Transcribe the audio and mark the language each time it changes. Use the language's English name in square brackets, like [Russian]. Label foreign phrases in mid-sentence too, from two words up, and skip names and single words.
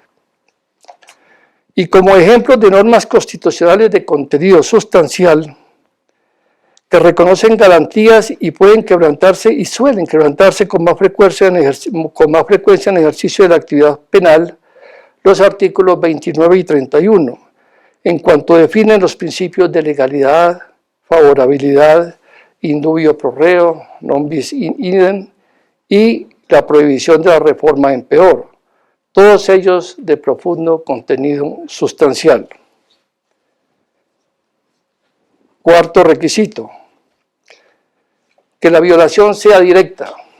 [Spanish] Y como ejemplos de normas constitucionales de contenido sustancial que reconocen garantías y pueden quebrantarse y suelen quebrantarse con más frecuencia en ejercicio de la actividad penal, los artículos 29 y 31, en cuanto definen los principios de legalidad, favorabilidad, [Latin] indubio pro reo, non bis in idem [Spanish] y la prohibición de la reforma en peor, todos ellos de profundo contenido sustancial. Cuarto requisito, que la violación sea directa.